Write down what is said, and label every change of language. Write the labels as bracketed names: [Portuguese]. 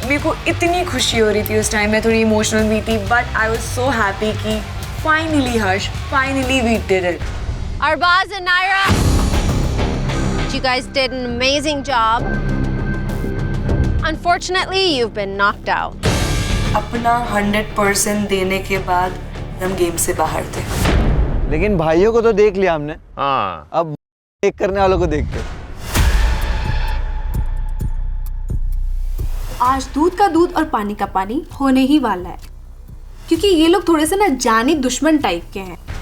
[Hindi] मेरे को इतनी खुशी हो रही थी उस टाइम, मैं थोड़ी इमोशनल भी थी, [English] but I was so happy [Hindi] कि [English] finally Harsh, finally we did it. Arbaz and Naira, you guys did an amazing job. Unfortunately, you've been knocked out. [Hindi] अपना 100% देने के बाद हम गेम से बाहर थे। लेकिन भाइयों को तो देख लिया हमने। हाँ। अब एक करने वालों को देखते। आज दूध का दूध और पानी का पानी होने ही वाला है, क्योंकि ये लोग थोड़े से ना जानी दुश्मन टाइप के हैं।